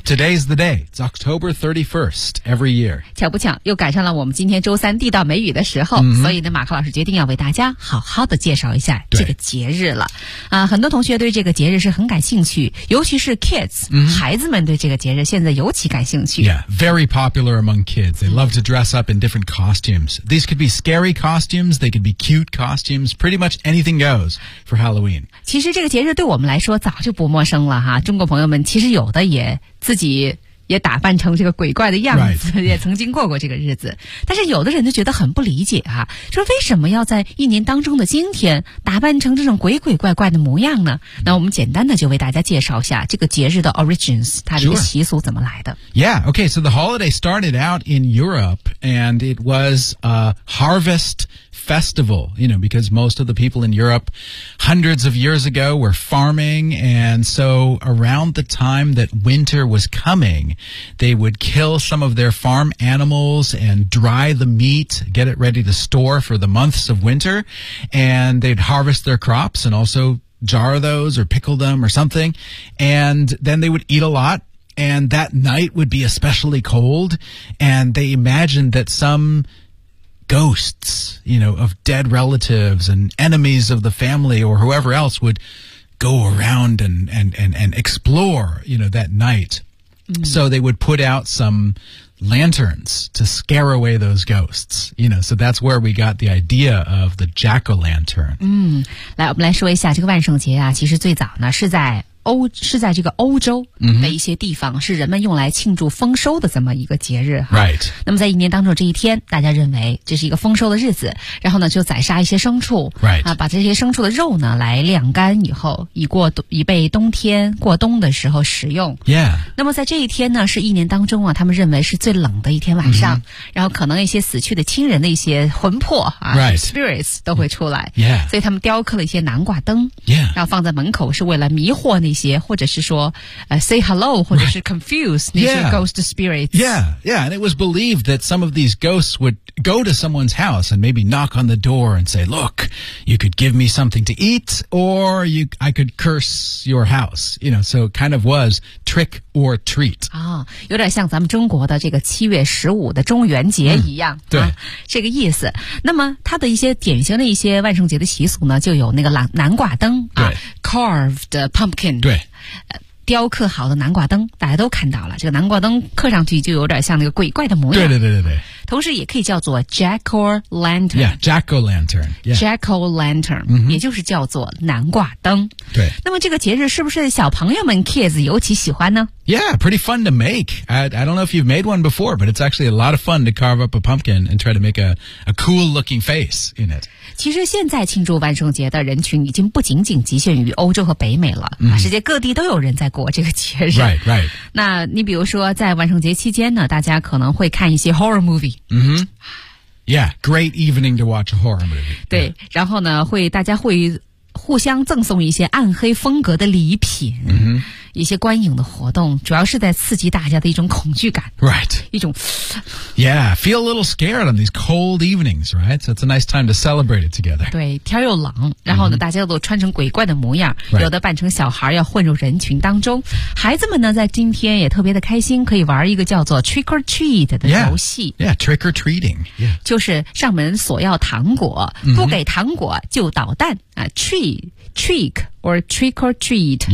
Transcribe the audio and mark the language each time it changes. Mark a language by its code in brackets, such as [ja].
[en] Today's the day. It's October 31st every year. [zh] 巧不巧又赶上了我们今天周三地道美语的时候、所以呢马克老师决定要为大家好好的介绍一下这个节日了啊。很多同学对这个节日是很感兴趣，尤其是 kids、孩子们对这个节日现在尤其感兴趣。 [en] Yeah, very popular among kids. They love to dress up in different costumes. These could be scary costumes, they could be cute costumes, pretty much anything goes for Halloween. [zh] 其实这个节日对我们来说早就不陌生了哈，中国朋友们其实有的也自己也打扮成这个鬼怪的样子、 [en] right. [zh] 也曾经过过这个日子。但是有的人就觉得很不理解啊，说为什么要在一年当中的今天打扮成这种鬼鬼怪怪的模样呢？那我们简单的就为大家介绍一下这个节日的 origins， 它的一个习俗怎么来的。 [en] Sure. Yeah, okay, so the holiday started out in Europe and it was a harvest festival, you know, because most of the people in Europe hundreds of years ago were farming, and so around the time that winter was coming,they would kill some of their farm animals and dry the meat, get it ready to store for the months of winter, and they'd harvest their crops and also jar those or pickle them or something, and then they would eat a lot, and that night would be especially cold, and they imagined that someghosts, you know, of dead relatives and enemies of the family or whoever else would go around and explore, you know, that night. So they would put out some lanterns to scare away those ghosts, you know, so that's where we got the idea of the jack-o'-lantern. [zh] 来我们来说一下这个万圣节啊，其实最早呢是在这个欧洲的一些地方、是人们用来庆祝丰收的这么一个节日哈。 [en] Right. [zh] 那么在一年当中这一天，大家认为这是一个丰收的日子，然后呢就宰杀一些牲畜、 [en] right. [zh] 啊，把这些牲畜的肉呢来晾干以后，以备冬天过冬的时候食用。 [en] Yeah. [zh] 那么在这一天呢，是一年当中啊，他们认为是最冷的一天晚上、然后可能一些死去的亲人的一些魂魄啊、 [en] right. [zh] spirits 都会出来。 [en] Yeah. [zh] 所以他们雕刻了一些南瓜灯、 [en] yeah. [zh] 然后放在门口，是为了迷惑那些或者是说、 [en] say hello [zh] 或者是 confuse、 [en] right. [zh] 那些 [en] ghost spirits. Yeah, and it was believed that some of these ghosts would go to someone's house and maybe knock on the door and say, look, you could give me something to eat or I could curse your house. You know, so it kind of was trick or treat.、 [zh] 有点像咱们中国的这个7月15的中元节一样、对、这个意思。那么它的一些典型的一些万圣节的习俗呢，就有那个南瓜灯、 [en] carved pumpkin [zh] 对，雕刻好的南瓜灯，大家都看到了，这个南瓜灯刻上去就有点像那个鬼怪的模样。对对对对对。同时也可以叫做 Jack-o-lantern。 [en] Yeah, Jack-o-lantern. Yeah. [zh] Jack-o-lantern,、mm-hmm. 也就是叫做南瓜灯。对。那么这个节日是不是小朋友们 kids 尤其喜欢呢？ [en] Yeah, pretty fun to make. I don't know if you've made one before, but it's actually a lot of fun to carve up a pumpkin and try to make a cool looking face in it. [zh] 其实现在庆祝万圣节的人群已经不仅仅局限于欧洲和北美了、嗯、世界各地都有人在过这个节日 [en] Right, right. [zh] 那你比如说在万圣节期间呢大家可能会看一些 horror movie、 [en] mm-hmm. Yeah, great evening to watch a horror movie [zh] 对、 [en] yeah. [zh] 然后呢会大家会互相赠送一些暗黑风格的礼品、 mm-hmm. 一些观影的活动主要是在刺激大家的一种恐惧感 [en] Right [zh] 一种 [en] Yeah, feel a little scared on these cold evenings, right? So it's a nice time to celebrate it together. [zh] 对，天又冷，然后呢、mm-hmm. 大家都穿成鬼怪的模样、 [en] right. [zh] 有的扮成小孩要混入人群当中。孩子们呢在今天也特别的开心可以玩一个叫做 [en] trick or treat [zh] 的游戏。 [en] Yeah, yeah trick or treating.、Yeah. [zh] 就是上门索要糖果不给糖果就捣蛋、mm-hmm. 啊 [en] trick or trick or treat.